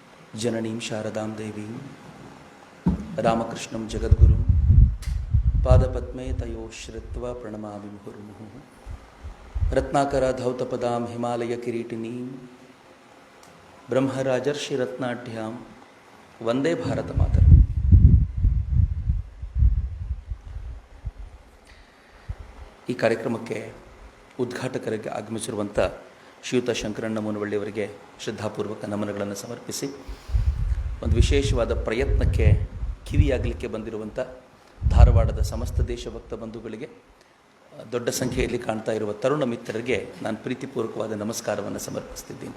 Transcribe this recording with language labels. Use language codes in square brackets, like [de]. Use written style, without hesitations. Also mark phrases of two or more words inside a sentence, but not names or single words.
[sa] जननीं शारदां देवीं रामकृष्णं जगद्गुरुं पादपद्मे तयोः श्रित्वा प्रणमामि मुहुर्मुहुः। रत्नाकरधौतपदां हिमालयकिरीटिनीं ब्रह्मराजर्षिरत्नाढ्यां ವಂದೇ ಭಾರತ ಮಾತರಂ. [kn] ಈ ಕಾರ್ಯಕ್ರಮಕ್ಕೆ ಉದ್ಘಾಟಕರಿಗೆ ಆಗಮಿಸಿರುವಂಥ ಶ್ರೀಯುತ ಶಂಕರಣ್ಣ ಮುನವಳ್ಳಿಯವರಿಗೆ ಶ್ರದ್ಧಾಪೂರ್ವಕ ನಮನಗಳನ್ನು ಸಮರ್ಪಿಸಿ, ಒಂದು ವಿಶೇಷವಾದ ಪ್ರಯತ್ನಕ್ಕೆ ಕಿವಿಯಾಗಲಿಕ್ಕೆ ಬಂದಿರುವಂಥ ಧಾರವಾಡದ ಸಮಸ್ತ ದೇಶಭಕ್ತ ಬಂಧುಗಳಿಗೆ, ದೊಡ್ಡ ಸಂಖ್ಯೆಯಲ್ಲಿ ಕಾಣ್ತಾ ಇರುವ ತರುಣ ಮಿತ್ರರಿಗೆ ನಾನು ಪ್ರೀತಿಪೂರ್ವಕವಾದ ನಮಸ್ಕಾರವನ್ನು ಸಮರ್ಪಿಸ್ತಿದ್ದೀನಿ.